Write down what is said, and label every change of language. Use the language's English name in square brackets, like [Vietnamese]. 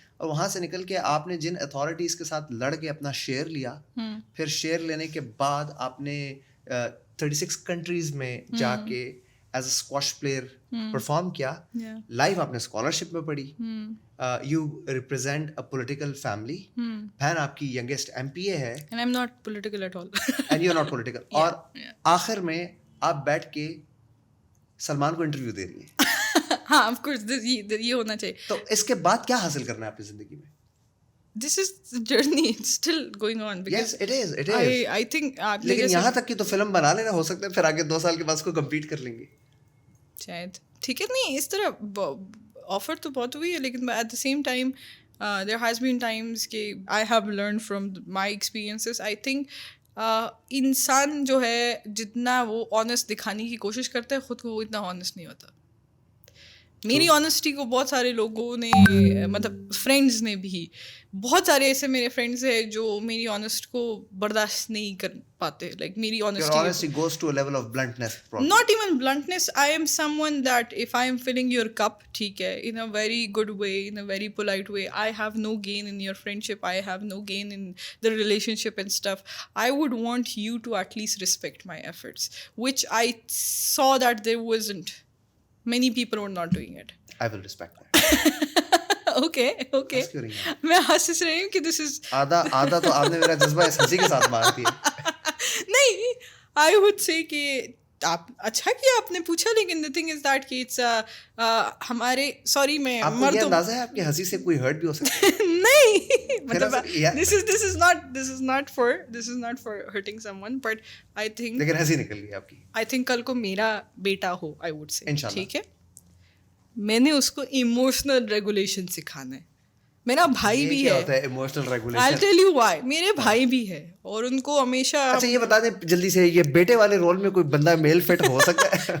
[Urdu] اور وہاں سے نکل کے آپ نے جن اتھارٹیز کے ساتھ لڑ کے اپنا شیئر لیا, پھر شیئر لینے کے بعد آپ نے 36 کنٹریز میں جا کے [English] as a squash player [Urdu] perform کیا, لائف آپ نے اسکالرشپ میں پڑھی, [English] you represent a political family, [Urdu] بہن آپ کی ینگیسٹ MP ہے, [English] and I'm not political at all. and you're not political. [Urdu] اور آخر میں آپ بیٹھ کے سلمان کو انٹرویو دے رہی ہیں. ہاں آف کورس یہ ہونا چاہیے. تو اس کے بعد کیا حاصل کرنا ہے اپنی زندگی میں؟ [English] This is the journey, it's still going on. Yes, it is. I think [Urdu] لیکن یہاں تک کہ تو فلم بنا لینا, ہو سکتا ہے پھر آگے 2 سال کے بعد اس کو کمپیٹ کر لیں گے شاید. ٹھیک ہے, نہیں اس طرح آفر تو بہت ہوئی ہے, لیکن [English] At the same time there has been times کہ I have learned from my experiences. I think [Urdu] انسان جو ہے جتنا وہ آنیسٹ دکھانے کی کوشش کرتا ہے خود کو, وہ اتنا آنیسٹ نہیں ہوتا. میری آنیسٹی کو بہت سارے لوگوں نے, مطلب فرینڈس نے بھی, بہت سارے ایسے میرے فرینڈس ہیں جو میری آنیسٹ کو برداشت نہیں کر پاتے. لائک میری [English] honesty goes to a level of bluntness, not even bluntness. I am someone that if I am filling your cup, [Urdu] ٹھیک ہے, [English] in a very good way, in a very polite way, I have no gain in your friendship, I have no gain in the relationship and stuff. I would want you to at least respect my efforts, which I saw that there wasn't. Many people were not doing it. I will respect that. Okay. [Urdu] میں ہنس رہی ہوں کہ [English] this is [Urdu] آدھا تو آپ نے میرا جذبہ اس ہنسی کے ساتھ مار دیا. نہیں, [English] I would say [Urdu] کہ آپ اچھا کیا آپ نے پوچھا, لیکن [English] the thing is that [Urdu] کہ it's ہمارے سوری میں آپ کو یہ اندازہ ہے آپ کی ہنسی سے کوئی ہرٹ بھی ہو سکتا ہے؟ نہیں, مطلب [English] this is not for hurting someone, but I think [Urdu] لیکن ہنسی نکل گئی آپ کی. [English] I think [Urdu] کل کو میرا بیٹا ہو, [English] I would say, [Urdu] ٹھیک ہے, میں نے اس کو ایموشنل ریگولیشن سکھانا ہے. میرا بھائی بھی ہے, [English] I'll tell you why. [Urdu] میرے بھائی بھی ہے اور ان کو ہمیشہ. اچھا یہ بتا دیں جلدی سے, یہ بیٹے والے رول میں کوئی بندہ میل فٹ ہو سکتا ہے؟